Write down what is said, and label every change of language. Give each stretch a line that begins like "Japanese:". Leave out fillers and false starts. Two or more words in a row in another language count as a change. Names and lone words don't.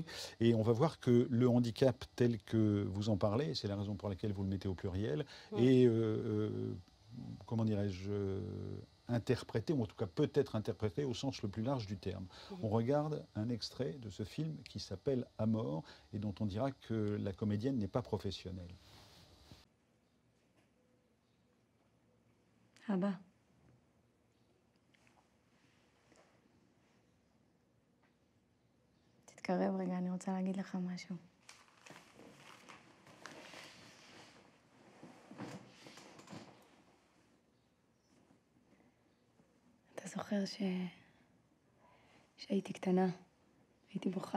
French: Et on va voir que le handicap tel que vous en parlez, c'est la raison pour laquelle vous le mettez au pluriel, est, comment dirais-je, interprété, ou en tout cas peut-être interprété au sens le plus large du terme. On regarde un extrait de ce film qui s'appelle Amor et dont on dira que la comédienne n'est pas professionnelle.
Hebrew: אבא. תתקרב רגע, אני רוצה להגיד לך משהו. אתה זוכר שהייתי קטנה, הייתי בוכה.